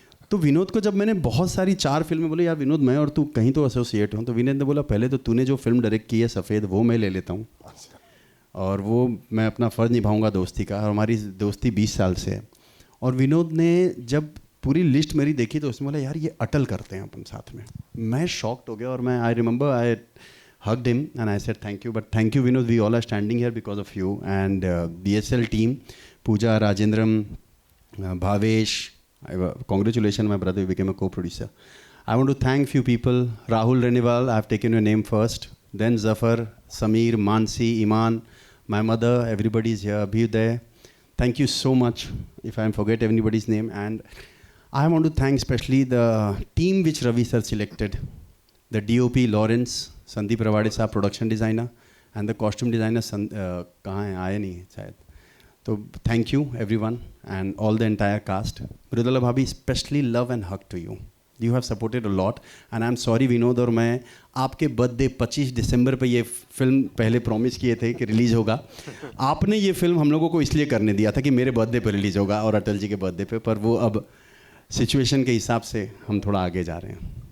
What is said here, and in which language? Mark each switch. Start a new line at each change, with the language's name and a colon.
Hindi: तो विनोद को जब मैंने बहुत सारी 4 फिल्में बोले यार विनोद मैं और तू कहीं तो एसोसिएट हो, तो विनोद ने बोला पहले तो तूने जो फिल्म डायरेक्ट की है सफ़ेद वो मैं ले लेता हूँ, और वो मैं अपना फ़र्ज़ निभाऊंगा दोस्ती का. और हमारी दोस्ती 20 साल से है. और विनोद ने जब पूरी लिस्ट मेरी देखी तो उसने बोला यार ये अटल करते हैं अपन साथ में. मैं शॉक्ड हो गया, और मैं
English: I remember I hugged him and I said thank you, but thank you Vinod, we all are standing here because of you. And BSL team, Pooja, Rajendram, Bhavesh, congratulations my brother, you became a co-producer. I want to thank few people. Rahul Renival, I have taken your name first, then Zafar, Sameer, Mansi, Iman, my mother, everybody is here, Abhyuday. Thank you so much if I forget anybody's name. And I want to thank especially the team which Ravi sir selected, the DOP Lawrence, Sandeep Rawade साहब production designer, and the costume designer
Hindi: कहाँ हैं, आए नहीं शायद,
English: तो thank you everyone and all the entire cast. Mridula भाभी, specially love and hug to you. You have supported a lot and I am sorry Vinod,
Hindi: और मैं आपके बर्थडे 25 दिसंबर पे ये फिल्म पहले प्रॉमिस किए थे कि रिलीज़ होगा. आपने ये फिल्म हम लोगों को इसलिए करने दिया था कि मेरे बर्थडे पे रिलीज़ होगा और अटल जी के बर्थडे पे, पर वो अब सिचुएशन के हिसाब से हम थोड़ा आगे जा रहे हैं.